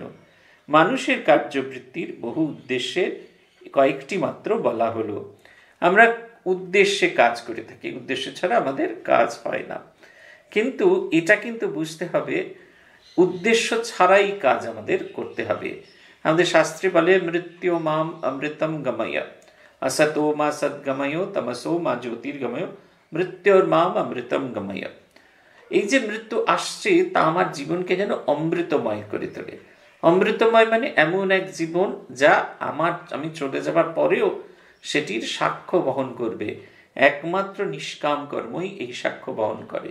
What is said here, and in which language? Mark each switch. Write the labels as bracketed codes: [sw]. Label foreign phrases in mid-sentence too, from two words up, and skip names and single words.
[bn] মানুষের কার্যবৃত্তির বহু উদ্দেশ্যের কয়েকটি মাত্র বলা হলো। আমরা উদ্দেশ্যে কাজ করে থাকি, উদ্দেশ্য ছাড়া আমাদের কাজ হয় না। কিন্তু এটা কিন্তু বুঝতে হবে, উদ্দেশ্য ছাড়াই কাজ আমাদের করতে হবে। আমাদের শাস্ত্রে বলে, [sa] মৃত্যু মাম অমৃতম গময়, असतो मा सद्गमयो तमसो मा জ্যোতির্গময়, মৃত্যুর মাম অমৃতম গময়। [bn] এই যে মৃত্যু আসছে তা আমার জীবনকে যেন অমৃতময় করে তোলে। অমৃতময় মানে এমন এক জীবন যা আমি চলে যাবার পরেও সেটির সাক্ষ্য বহন করবে। একমাত্র নিষ্কাম কর্মই এই সাক্ষ্য বহন করে।